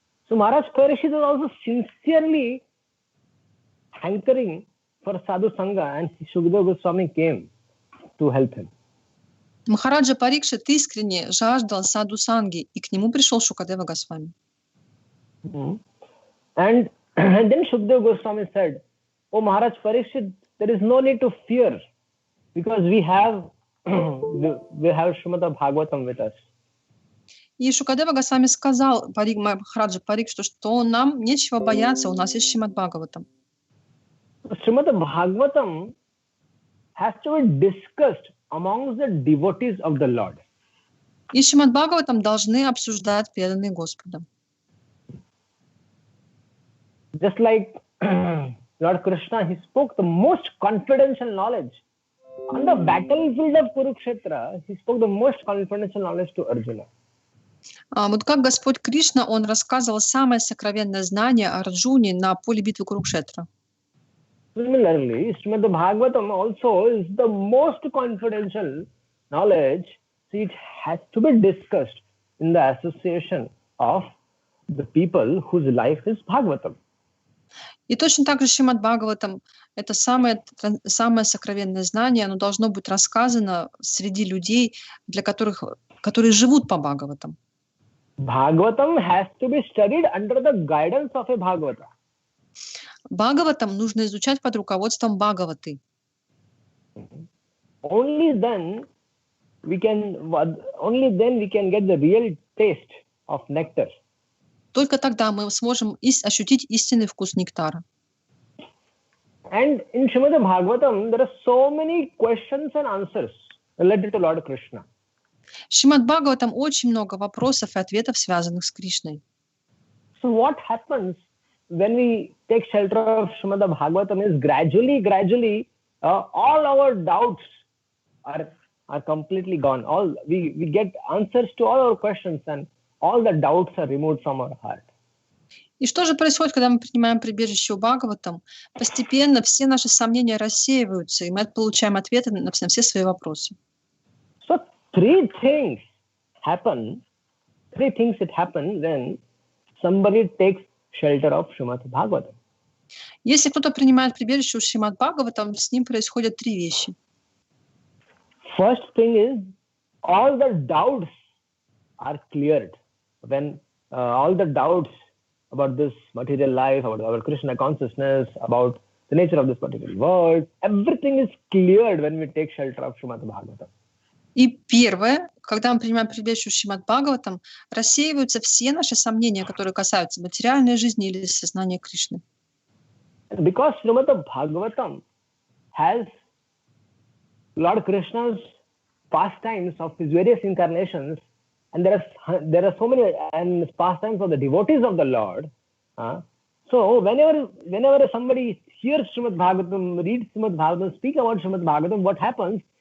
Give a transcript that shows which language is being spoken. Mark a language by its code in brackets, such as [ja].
[en] So Maharaj Parikshit was also sincerely hankering for sadhu sangha, and Shukadeva Goswami came to help him. [ru] Махараджа Парикшит искренне жаждал саду санги, и к нему пришел Шукадева Госвами. [en] And then Shukadeva Goswami said, "Oh Maharaj Parikshit, there is no need to fear, because we have Srimad Bhagavatam with us." [ru] И Шукадева Госвами сказал Махараджа Парикшиту, что нам нечего бояться, у нас есть Шримад Бхагаватам. [en] Srimad Bhagavatam has to be discussed amongst the devotees of the Lord. [ru] И Шримад Бхагаватам должны обсуждать преданные Господа. [en] Just like Lord Krishna, he spoke the most confidential knowledge. On the battlefield of Kurukshetra, he spoke the most confidential knowledge to Arjuna. [ru] Вот как Господь Кришна, он рассказывал самое сокровенное знание о Арджуне на поле битвы Курукшетра. [en] Similarly, Srimad Bhagavatam also is the most confidential knowledge. So it has to be discussed in the association of the people whose life is Bhagavatam. [ru] И точно так же Шримад Бхагаватам — это самое сокровенное знание, оно должно быть рассказано среди людей, которые живут по Бхагаватам. [en] Bhagavatam has to be studied under the guidance of a Bhagavata. [ru] Бхагаватам нужно изучать под руководством Бхагаваты. [en] Only then we can get the real taste of nectar. [ru] Только тогда мы сможем ощутить истинный вкус нектара. [en] And in Srimad Bhagavatam, there are so many questions and answers related to Lord Krishna. [ru] В Шримад Бхагаватам очень много вопросов и ответов, связанных с Кришной. [en] So what happens when we take shelter of Srimad Bhagavatam is gradually, all our doubts are completely gone. We get answers to all our questions, and all the doubts are removed from our heart. [ru] И что же происходит, когда мы принимаем прибежище у Бхагаватам? Постепенно все наши сомнения рассеиваются, и мы получаем ответы на все свои вопросы. [en] So three things happen when somebody takes shelter of Srimad Bhagavatam. [ru] Если кто-то принимает прибежище у Шримад Бхагаватам, с ним происходят три вещи. [en] First thing is, all the doubts are cleared. When all the doubts about this material life, about Krishna consciousness, about the nature of this material world, everything is cleared when we take shelter of Srimad Bhagavatam. [ru] И первое, когда мы принимаем прибежище у Шримад Бхагаватам, рассеиваются все наши сомнения, которые касаются материальной жизни или сознания Кришны. [en] Because Srimad Bhagavatam has Lord Krishna's pastimes of his various incarnations, and there are so many and pastimes of the devotees of the Lord. So whenever somebody hears Srimad Bhagavatam, reads Srimad Bhagavatam, speak about Srimad Bhagavatam, what happens?